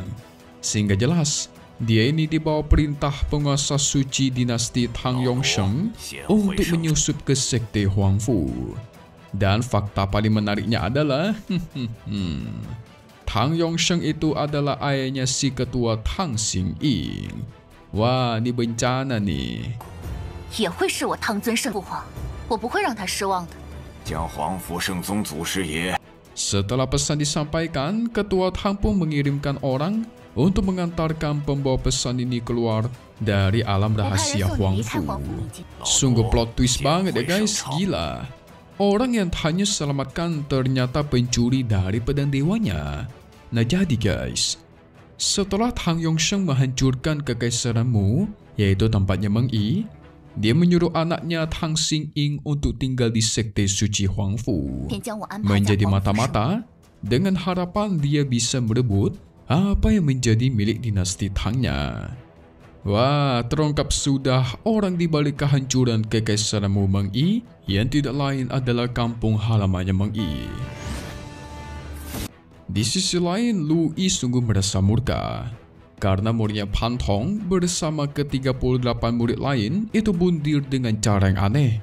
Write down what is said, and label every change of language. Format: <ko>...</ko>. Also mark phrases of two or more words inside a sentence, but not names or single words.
<id>Sehingga jelas, dia ini di bawah perintah penguasa suci dinasti Tang Yongsheng untuk menyusup ke sekte Huangfu. Dan fakta paling menariknya adalah Tang Yongsheng itu adalah ayahnya si ketua Tang Xingying. Wah, ini bencana nih.</id> <zh>也会是我唐尊圣父皇，我不会让他失望的。将皇府圣宗祖师爷</zh> <id>Setelah pesan disampaikan, ketua Tang pun mengirimkan orang untuk mengantarkan pembawa pesan ini keluar dari alam rahasia Huangfu. Sungguh</id> <en>plot twist</en> <id>banget ya guys, gila. Orang yang Tanyun selamatkan ternyata pencuri dari pedang dewanya. Nah jadi guys, Setelah Tang Yongsheng menghancurkan kekaisaran Mu, yaitu tempatnya Meng Yi, dia menyuruh anaknya Tang Xingying untuk tinggal di sekte suci Huangfu,</id> <zh>便将我安排在</zh> <id>menjadi</id> <zh>皇府上。</zh> <id>mata-mata dengan harapan dia bisa merebut apa yang menjadi milik dinasti Tangnya. Wah, terungkap sudah orang di balik kehancuran kekaisaran Mu Meng Yi yang tidak lain adalah kampung halamannya Meng Yi. Di sisi lain, Lu Yi sungguh merasa murka karena muridnya Pan Tong bersama ke-38 murid lain itu bundir dengan cara yang aneh.</id>